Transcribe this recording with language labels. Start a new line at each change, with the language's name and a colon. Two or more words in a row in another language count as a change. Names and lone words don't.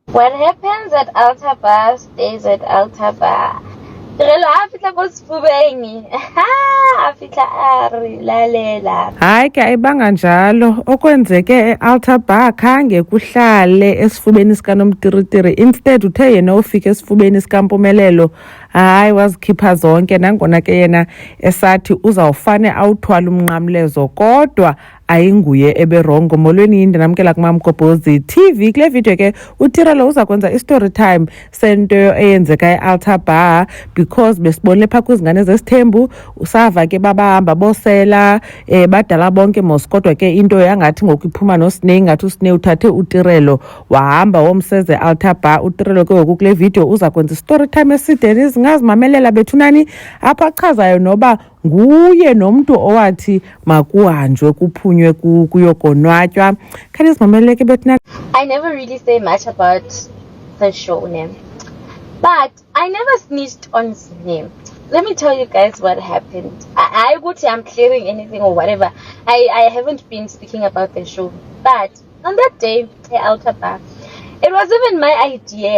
English: What happens at Alta Bar stays at Alta Bar.
Xhosa: Hayi ke ayibanga njalo okwenzeke e-Alta Bar khange kuhlale esifubeni sikaNomtiritiri, instead uthe yena ufika esifubeni sikaMpumelelo hayi wazikhipha zonke, nangona ke yena esathi uzawufane awuthwala umnqamlezo kodwa ayinguye eberongo. Molweni yini, ndinamkela kuMamgobhozi TV. Kule video ke uTirelo uza kwenza
English: i-story time
Xhosa: sento eyenzeka e-Alta Bar because besibonile phaa kwizingane zesithembu usava ke babahamba bosela badala bonke mos, kodwa ke into yangathi ngoku iphuma noSneh, ingathi uSneh uthathe uTirelo wahamba womseze e-Alta Bar. uTirelo ke ngoku kule video uza kwenza
English: i-story time
Xhosa: eside, nizingazimamelela bethunani apha achazayo noba nguye nomntu owathi makuhanjwe kuphunywe kuyokonwatywa. Khanizimamelele ke bethunani.
English: I never really say much about the show name, but I never snitched on his name. Let me tell you guys what happened. I would say I'm clearing anything or whatever. I haven't been speaking about the show, but on that day at Alta Bar, it was even my idea.